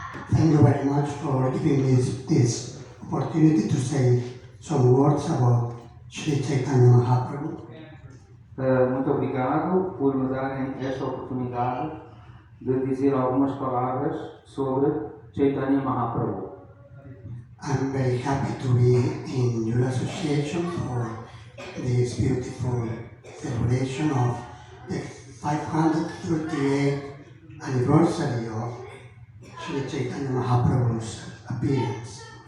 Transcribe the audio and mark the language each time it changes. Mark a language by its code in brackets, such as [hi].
[en] Thank you very much for giving me this opportunity to say some words about Sri Chaitanya Mahaprabhu. [pt] Muito obrigado por me darem esta oportunidade de dizer algumas palavras sobre Chaitanya Mahaprabhu. [en] I'm very happy to be in your association for this beautiful celebration of the 538th anniversary of Sri Chaitanya Mahaprabhu's appearance.